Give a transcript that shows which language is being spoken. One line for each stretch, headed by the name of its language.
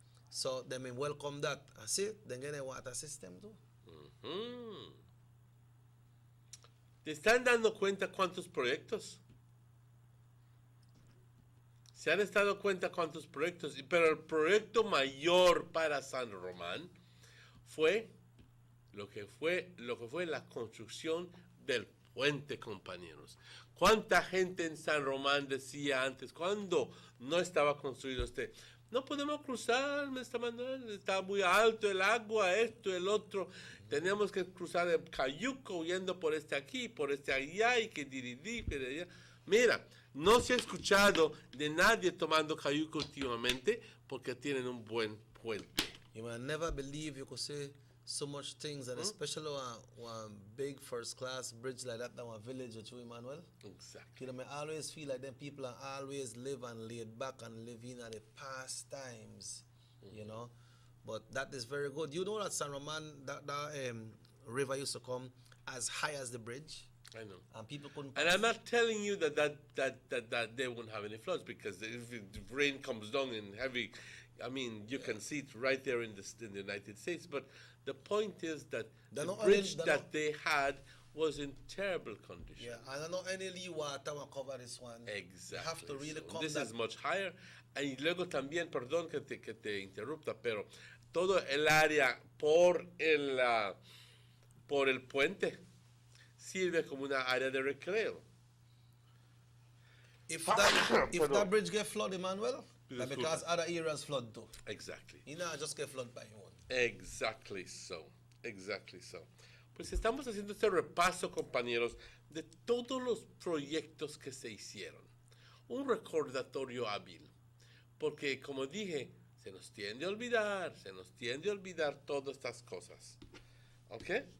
English: So they may welcome that. I see, then get a water system too.
Spanish: ¿Te están dando cuenta cuántos proyectos? Se han estado cuenta cuántos proyectos, pero el proyecto mayor para San Román fue lo que fue la construcción del puente, compañeros. ¿Cuánta gente en San Román decía antes, cuando no estaba construido no podemos cruzar, Mr. Manuel, está muy alto el agua, esto, el otro, teníamos que cruzar el Cayuco huyendo por aquí, por allá, y que diridí, pero allá. Mira, no se ha escuchado de nadie tomando Cayuco últimamente porque tienen un buen puente.
English: You will never believe you could say so much things, and especially one big first class bridge like that in one village with you, Emmanuel. Exactly. You know, I always feel like them people are always live and laid back and living at the past times, you know. But that is very good. You know that San Roman, that river used to come as high as the bridge. I know. And people couldn't And pass. I'm not telling you that they won't have any floods, because if rain comes down in heavy, I mean, you can see it right there in the United States. But the point is that the bridge that they had was in terrible condition. Yeah, and I know any Lee water will cover this one. Exactly. You have to really So come this that. is much higher.
Spanish: Y luego también, perdón que te interrupta, pero todo el área por el puente sirve como una área de recreo.
English: If that bridge get flood, Emmanuel,
Spanish: Disculpa.
English: because other areas flood too. Exactly. You know, just get flood by one. Exactly so. Exactly so.
Spanish: Pues estamos haciendo este repaso, compañeros, de todos los proyectos que se hicieron. Un recordatorio hábil. Porque, como dije, se nos tiende a olvidar todas estas cosas. ¿Ok?